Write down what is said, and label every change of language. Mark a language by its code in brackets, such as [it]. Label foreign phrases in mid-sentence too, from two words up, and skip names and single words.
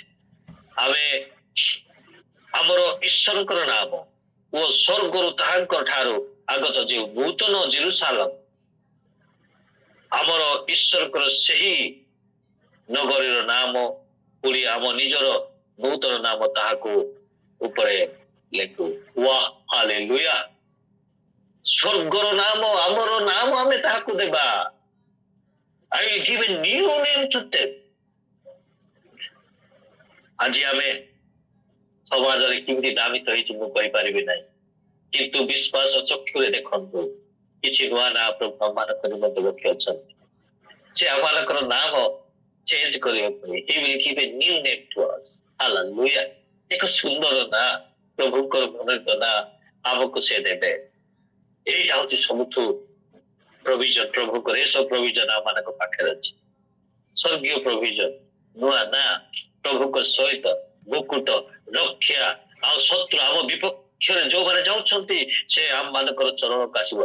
[or] ଆମେ ଆମର ଈଶ୍ୱରଙ୍କର ନାମ ଓ ସ୍ୱର୍ଗରୁ ତାହାଙ୍କ ଠାରୁ ଆଗତ ଯେଉଁ ନୂତନ ଜେରୁସାଲେମ, ଆମର ଈଶ୍ୱରଙ୍କର ସେହି ନଗରୀର ନାମ, ପୁଣି ଆମ ନିଜର ନୂତନ ନାମ ତାହାକୁ ଉପରେ ଲେଖୁ। ୱାହ, ହାଲେଲୁୟା। ସ୍ୱର୍ଗର ନାମ, ଆମର ନାମ ଆମେ ତାହାକୁ ଦେବା। [en] I will give a new name to them. [or] ଆଜି ଆମେ ସମାଜରେ କେମିତି ନାମିତ ହେଇଛି ମୁଁ କହିପାରିବି ନାହିଁ, କିନ୍ତୁ ବିଶ୍ୱାସ ଚକ୍ଷୁରେ ଦେଖନ୍ତୁ କିଛି ନୂଆ ନାଁ ପ୍ରଭୁ ଆମମାନଙ୍କ ନିମନ୍ତେ ରଖିଅଛନ୍ତି। ସେ ଆମମାନଙ୍କର ନାମ ଚେଞ୍ଜ କରିବା ପାଇଁ [en] he will give a new name to us. [or] ହାଲେଲୁୟା। ଏକ ସୁନ୍ଦର ନାଁ, ପ୍ରଭୁଙ୍କର ମନୋନୀତ ନାଁ ଆମକୁ ସେ ଦେବେ। ଏଇଟା ହଉଛି ସବୁଠୁ ପ୍ରୋଭିଜନ ପ୍ରଭୁଙ୍କର। ଏସବୁ ପ୍ରୋଭିଜନ ଆମମାନଙ୍କ ପାଖରେ ଅଛି। ସ୍ୱର୍ଗୀୟ ପ୍ରୋଭିଜନ, ନୂଆ ନାଁ, ପ୍ରଭୁଙ୍କ ସହିତ ମୁକୁଟ, ରକ୍ଷା, ଆଉ ଶତ୍ରୁ ଆମ ବିପକ୍ଷରେ ଯୋଉମାନେ ଯାଉଛନ୍ତି ସେ ଆମମାନଙ୍କର ଚରଣକୁ ଆସିବ।